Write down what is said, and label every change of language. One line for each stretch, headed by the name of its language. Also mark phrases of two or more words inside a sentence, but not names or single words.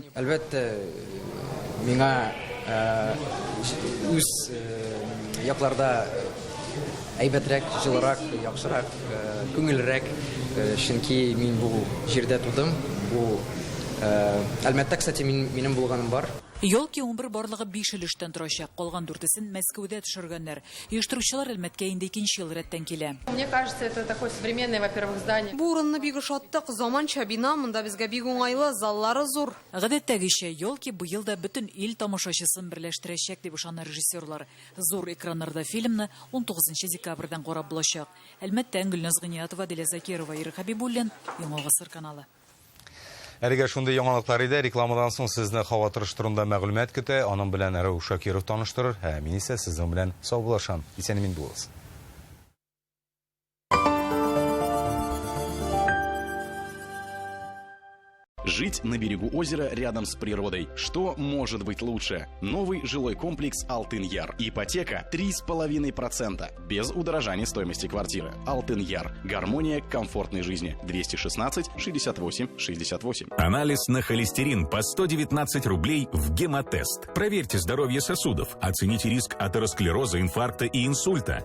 Tatar: Әлбәттә, миңа үз якларда әйбәтрәк, җылырак, яхшырак, күңелрәк, чөнки мин бу җирдә тудым. Бу Әлбәттә, кстати, минем булганым бар. Елки 11 барлыгы 5 өлештән торачак. Калган 4-сен Мәскәүдә төшергәннәр. Оештыручылар Әлмәткә инде 2нче ел рәттән килә.
Russian: Мне кажется, это такое современное, во-первых, здание.
Tatar: Бу урынны бик ошаттык. Заманча бина, монда безгә бик уңайлы, заллары зур. Гадәттәгечә, Елки бу елда бөтен ил тамашачысын берләштерәчәк дип ышана режиссерлар. Зур экраннарда фильмны 19 декабрьдән карап булачак. Әлмәттә Гөлназ Гыниятова, Дилә Закирова, Ира Хабибуллин, Яңа гасыр каналы. Әлегә шундый яңалыклар иде. Рекламадан соң сезне һава торышы турында мәгълүмат көтә. Аның белән Рәүф Шакиров таныштырыр. Мин исә сезнең белән саубуллашам. Исән-имин булыгыз.
Russian: Жить на берегу озера рядом с природой. Что может быть лучше? Новый жилой комплекс «Алтын-Яр». Ипотека 3,5%. Без удорожания стоимости квартиры. «Алтын-Яр». Гармония комфортной жизни. 216-68-68. Анализ на холестерин по 119 рублей в гемотест. Проверьте здоровье сосудов. Оцените риск атеросклероза, инфаркта и инсульта.